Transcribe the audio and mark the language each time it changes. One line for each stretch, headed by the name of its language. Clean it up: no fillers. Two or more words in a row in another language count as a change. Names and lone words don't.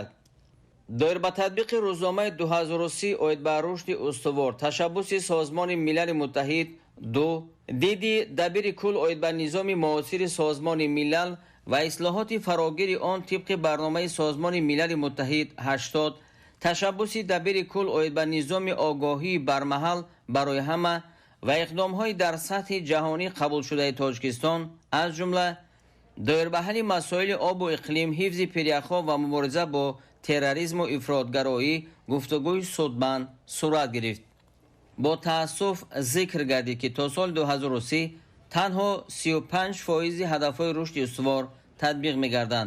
Tajik: доир ба татбиқи рӯзномаи 2030 оид ба рушди устувор ташаббуси Созмони Милали Муттаҳид 2, диди дабири кул оид ба низоми муосири Созмони Милал ва ислоҳоти фарогири он тибқи барномаи Созмони Милали Муттаҳид 80, ташаббуси дабири кул оид ба низоми огоҳии бармаҳал барои ҳама
Persian: و اقدام‌های در سطح جهانی قبول شده تاجیکستان از جمله دایر به حل مسائل آب و اقلیم، حفظ پریخ‌ها و مبارزه با تروریسم و افراطگرایی گفتگوی سودمند صورت گرفت. با تأسف ذکر گردید که تا سال 2030 تنها 35% هدف‌های رشد استوار تطبیق می‌گردند.